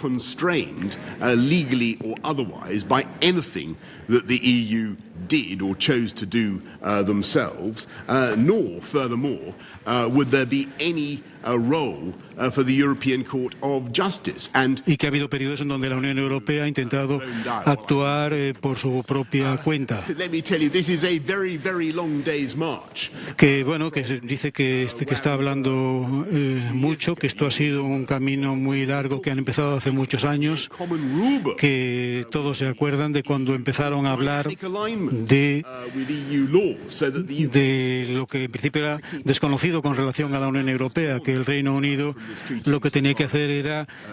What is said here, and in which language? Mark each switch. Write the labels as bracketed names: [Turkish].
[English] Constrained legally or otherwise by anything that the EU did or chose to do themselves, nor, furthermore, would there be any role for the European Court of Justice. [Spanish] Y que ha habido periodos en donde la Unión Europea ha intentado actuar por su propia cuenta. [English] Let me tell you, this is a very, very long day's march. [Spanish] Que dice que está hablando mucho, que esto ha sido un camino muy largo que han empezado hace muchos años, que todos se acuerdan de cuando empezaron a hablar de lo que en principio era desconocido con relación a la Unión Europea, que el Reino Unido lo que tenía que hacer era,